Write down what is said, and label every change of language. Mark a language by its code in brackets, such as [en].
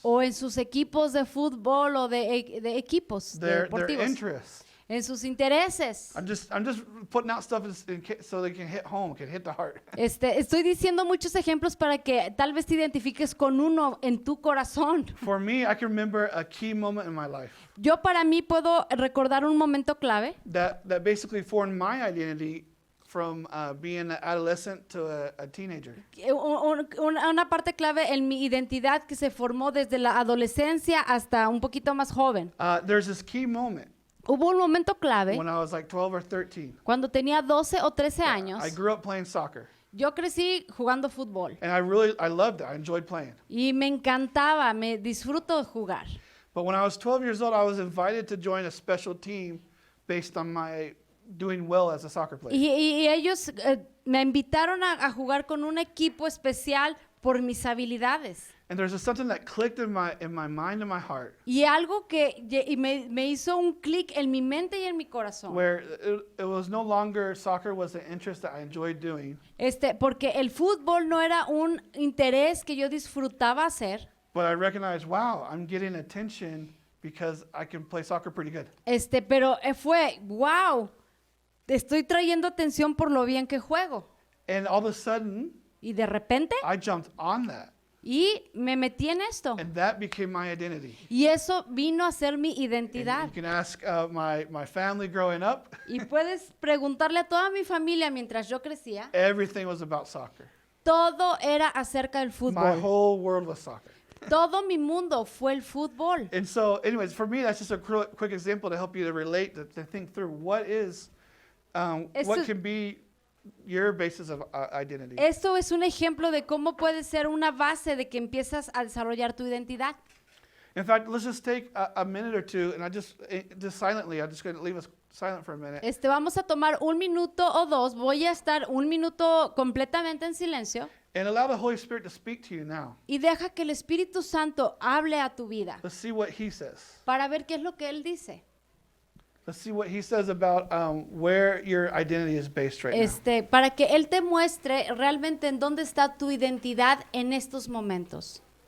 [es] o en sus equipos de fútbol o de equipos [en] their [es] deportivos, [en] interests. [es] en sus intereses. [en] I'm just putting out stuff so they can hit home, can hit the heart. [es] Estoy diciendo muchos ejemplos para que tal vez te identifiques con uno en tu corazón. [en] For me, I can remember a key moment in my life [es] Yo para mí puedo recordar un momento clave [en] that basically formed my identity from being an adolescent to a teenager. [es] Una parte clave en mi identidad que se formó desde la adolescencia hasta un poquito más joven. [en] There's this key moment [es] Hubo un momento clave [en] when I was like 12 or 13. [es] cuando tenía 12 o 13 años. [en] I grew up playing soccer. [es] Yo crecí jugando fútbol [en] And I loved it. I enjoyed playing. [es] y me encantaba, me disfruto jugar. [en] But when I was 12 years old, I was invited to join a special team based on my doing well as a soccer player. [es] Y ellos me invitaron a jugar con un equipo especial por mis habilidades. [en] And there's just something that clicked in my mind and my heart, [es] Y algo que me hizo un clic en mi mente y en mi corazón. [en] where it was no longer soccer was an interest that I enjoyed doing, [es] Porque el fútbol no era un interés que yo disfrutaba hacer. [en] but I recognized, wow, I'm getting attention because I can play soccer pretty good. [es] Pero fue, wow, estoy trayendo atención por lo bien que juego. [en] And all of a sudden, [es] Y de repente, [en] I jumped on that, [es] y me metí en esto. [en] and that became my identity. [es] Y eso vino a ser mi [en] And [es] identidad. [en] you can ask my family growing up, [es] Y puedes preguntarle a toda mi familia mientras yo crecía, [en] everything was about soccer. [es] todo era acerca del [en] My [es] fútbol. [en] whole world was soccer. [es] Todo mi mundo fue el fútbol. [en] And so, anyways, for me, that's just a quick example to help you to relate, to think through what [es] Esto- [en] can be your basis of identity. [es] Esto es un ejemplo de cómo puede ser una base de que empiezas a desarrollar tu identidad. [en] In fact, let's just take a minute or two, and just silently, I'm just going to leave us silent for a minute. [es] Vamos a tomar un minuto o dos. Voy a estar un minuto completamente en silencio [en] And allow the Holy Spirit to speak to you now. [es] y deja que el Espíritu Santo hable a tu vida [en] Let's see what He says. [es] para ver qué es lo que Él dice. [en] Let's see what He says about where your identity is based right now. [es] Para que Él te muestre realmente en dónde está tu identidad en estos momentos.